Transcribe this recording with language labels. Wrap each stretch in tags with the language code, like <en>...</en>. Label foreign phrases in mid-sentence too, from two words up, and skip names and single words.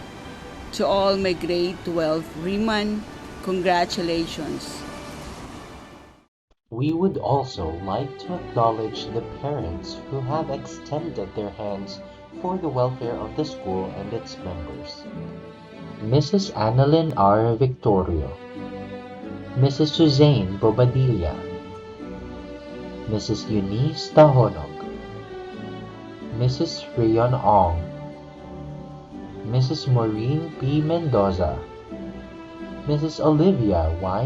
<en>To all my grade 12 Riemann, congratulations. We would also like to acknowledge the parents who have extended their hands for the welfare of the school and its members. Mrs. Annalyn R. Victorio, Mrs. Suzanne Bobadilla, Mrs. Eunice Tahonog, Mrs. Rion Ong, Mrs. Maureen P. Mendoza, Mrs. Olivia Y.</en>